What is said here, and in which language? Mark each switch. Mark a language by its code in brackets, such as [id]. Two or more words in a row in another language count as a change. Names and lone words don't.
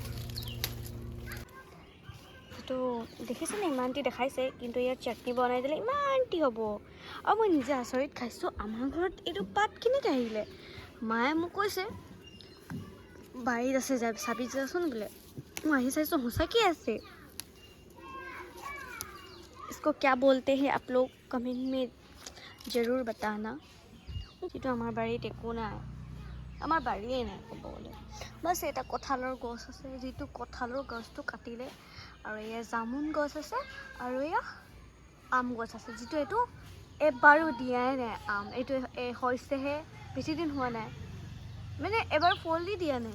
[as] তো দেখিছেনে ইমানটি দেখাইছে, কিন্তু ইয়াত চাটনি বনাই দিলে ইমানটি হ'ব। আৰু মই নিজে আচৰিত খাইছোঁ, আমাৰ ঘৰত এইটো পাত কেনেকৈ আহিলে। মায়ে মোক কৈছে বাৰীত আছে, চাবি যাচোন বোলে। মই আহি চাইছোঁ সঁচাকৈ আছে। [hi] इसको क्या बोलते हैं आप लोग कमेंट में ज़रूर बताना। [as] যিটো আমাৰ বাৰীত একো নাই, আমাৰ বাৰীয়ে নাই ক'ব গ'লে। বাছ এটা কঁঠালৰ গছ আছে, যিটো কঁঠালৰ গছটো কাটিলে। আৰু এয়া জামুন গছ আছে, আৰু এয়া আম গছ আছে, যিটো এইটো এবাৰো দিয়াই নাই আম। এইটো হৈছেহে, বেছি দিন হোৱা নাই, মানে এবাৰ ফল দিয়া নাই।